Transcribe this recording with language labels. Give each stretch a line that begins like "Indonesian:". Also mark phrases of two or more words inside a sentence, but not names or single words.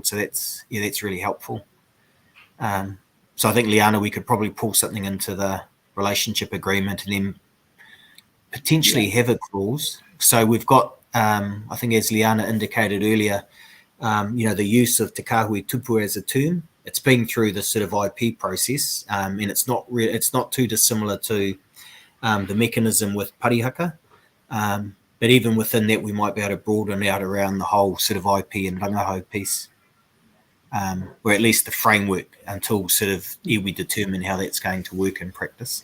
English: So that's really helpful. So I think, Liana, we could probably pull something into the relationship agreement and then potentially have a clause. So we've got, I think as Liana indicated earlier, the use of te kahui tupu as a term. It's been through the sort of IP process, and it's not too dissimilar to the mechanism with parihaka. But even within that, we might be able to broaden out around the whole sort of IP and rangahau piece, or at least the framework, until sort of we determine how that's going to work in practice.